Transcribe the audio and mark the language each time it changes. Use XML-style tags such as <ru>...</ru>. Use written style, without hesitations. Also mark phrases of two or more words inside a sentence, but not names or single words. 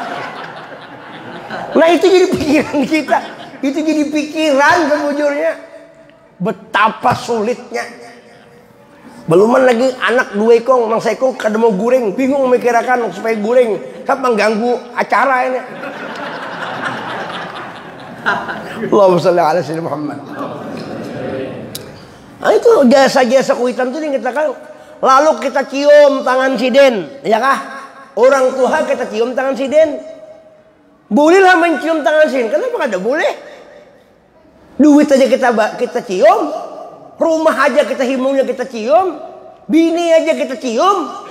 <bjn>Nah itu jadi pikiran kita, itu jadi pikiran sebujurnya. Betapa sulitnya. Beluman lagi anak 2 ekong, mang sekong kada mau goreng, bingung memikirkan supaya goreng, kan mengganggu acara ini.</bjn> <ar>اللهم صل على سيدنا محمد.</ar> <bjn>Nah itu jasa-jasa kuitan itu dikatakan. Lalu kita cium tangan sidin, ya kah? Orang tua kita cium tangan sidin. Bolehlah mencium tangan sidin. Kenapa kada boleh? Duit aja kita cium, rumah aja kita himungnya kita cium, bini aja kita cium.</bjn>